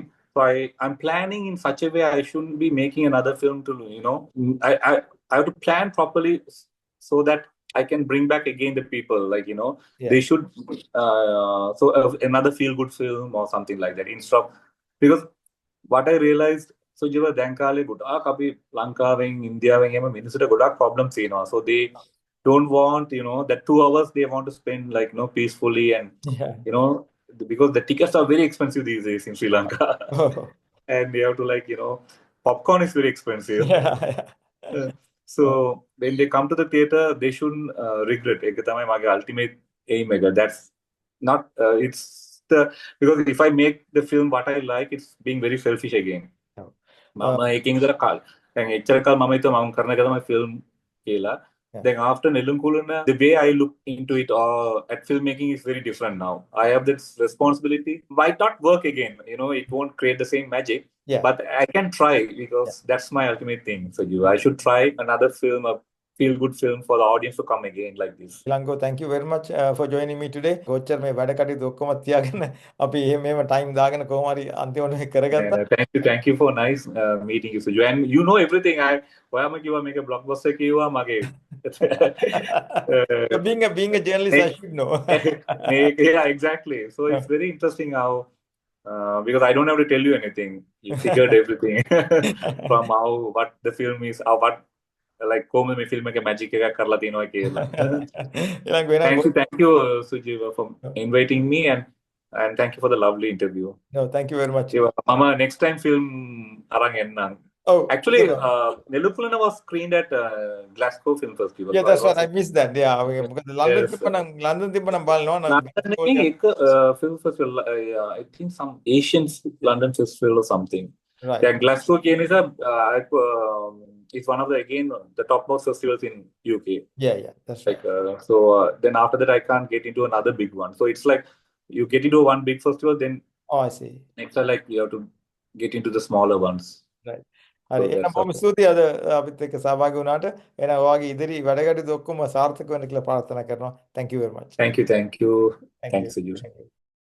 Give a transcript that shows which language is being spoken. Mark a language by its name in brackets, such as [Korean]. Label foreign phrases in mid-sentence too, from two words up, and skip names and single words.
[English] So I'm planning in such a way I shouldn't be making another film to, I have to plan properly so that I can bring back again the people, Yeah. they should, another feel-good film or something like that. Instead of, because what I realized, so [Sinhala] ජීව දැන් කාලේ ගොඩක් අපි ලංකාවෙන් ඉන්දියාවෙන් එම මිනිස්සුන්ට ගොඩක් problems තියෙනවා. [English] So they don't want, that 2 hours they want to spend peacefully and, Yeah. because the tickets are very expensive these days in Sri Lanka. Oh. And they have to popcorn is very expensive. Yeah. So when they come to the theater, they shouldn't regret. [Sinhala] ඒක තමයි මගේ [English] ultimate aim [Sinhala] එක. [English] That's not, it's because if I make the film what I like, it's being very selfish again. [Sinhala] මම ඒකෙන් ඉඳලා කාල. දැන් එච්චර කාල මම හිතුවා මම කරන එක තමයි film කියලා. [English] Then after Nilunkulana, the way I look into it at filmmaking is very different now. I have this responsibility. Might not work again, it won't create the same magic. Yeah. But I can try because that's my ultimate thing. So I should try another film, a feel-good film for the audience to come again like this. Lango, thank you very much for joining me today. [Sinhala] කොච්චර මේ වැඩ කටයුතු ඔක්කොම තියාගෙන අපි මේව ටයිම් දාගෙන කොහොම හරි අන්තිමට මේ කරගත්තා. [English] Thank you for nice meeting you, Suju. And you know everything. [Sinhala] ඔයාම කිව්වා මේක blockbuster කිව්වා මගේ. [English] Being a journalist, I should know. Yeah, exactly. So it's very interesting how, because I don't have to tell you anything. You figured everything from what the film is, what [Sinhala] කොහොමද මේ ෆිල්ම් එක මැජික් එකක් කරලා තියෙනවා කියලා. [English] Thank you Sujiva for inviting me, and thank you for the lovely interview. No, thank you very much. [Sinhala] මම [English] next time film [Sinhala] අරන් එන්නම්. [English] Oh, actually Nilunkulana was screened at Glasgow Film Festival. Yeah, that's what I missed that. Yeah, because London [Sinhala] තිබ්බනම් බලනවා නම් [English] එක film festival, I think some Asian London festival or something. Right. Yeah, Glasgow [Sinhala] කියන එක [English] it's one of the topmost festivals in UK. Yeah, that's right. Then after that I can't get into another big one. So it's like you get into one big festival, then Oh, I see. next time you have to get into the smaller ones. Right. [Sinhala] හරි එහෙනම් බොහොම ස්තුතියි අද අපිත් එක්ක සහභාගී වුණාට. එහෙනම් ඔයාගේ ඉදිරි වැඩ කටයුතු ඔක්කොම සාර්ථක වෙන්න කියලා ප්‍රාර්ථනා කරනවා. [English] Thank you very much. Thank you. Thank you. Thanks, Suju. Thank you.